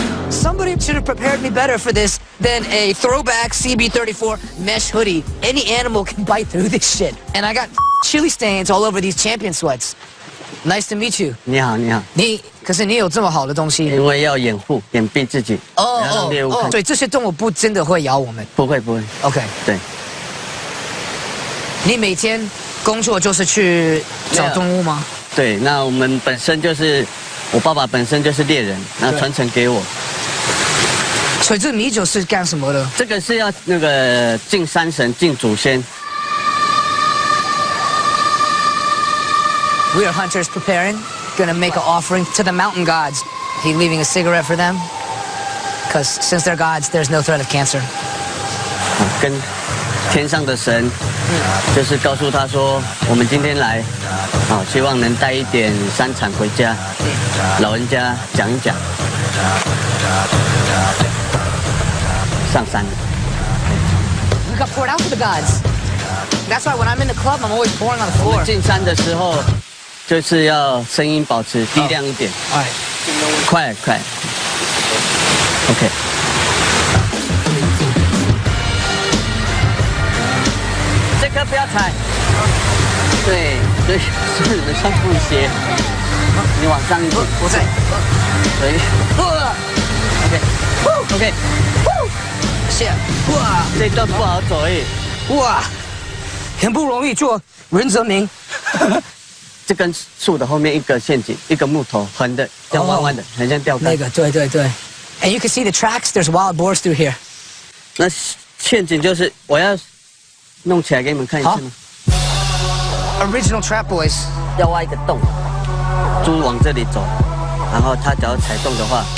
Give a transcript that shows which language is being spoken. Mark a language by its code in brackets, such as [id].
[en] Somebody should have prepared me better for this than a throwback CB34 mesh hoodie. Any animal can bite through this shit. And I got chili stains all over these champion sweats. Nice to meet you. [zh] 你好，你好。可是你有这么好的东西。因为要掩护、掩蔽自己。不要让猎物看。所以这些动物不真的会咬我们。不会，不会。 [en] OK。 [zh] 对。你每天工作就是去找动物吗？对，那我们本身就是，我爸爸本身就是猎人，然后传承给我。所以这米酒是干什么的？这个是要那个敬山神、敬祖先。 [en] We are hunters preparing, gonna make an offering to the mountain gods. He leaving a cigarette for them, because since they're gods, there's no threat of cancer. [zh] 跟天上的神，就是告诉他说，我们今天来，希望能带一点山产回家，老人家讲一讲。上山。 [en] We got poured out for the gods. That's why when I'm in the club, I'm always pouring on the floor. [zh] 进山的时候，就是要声音保持低亮一点。哎，快。OK。这颗不要踩。对，所以是你们上步鞋，你往上一点。我在。对。OK。 谢。哇，这段不好走诶。哇，很不容易做人则名。这根树的后面一个陷阱，一个木头横的，要弯弯的，很像钓竿。那个，对。 [en] And you can see the tracks. There's wild boars through here. [zh] 那陷阱就是我要弄起来给你们看一次吗 [en] ？Original trap boys. [zh] 要挖一个洞，猪往这里走，然后它只要踩洞的话。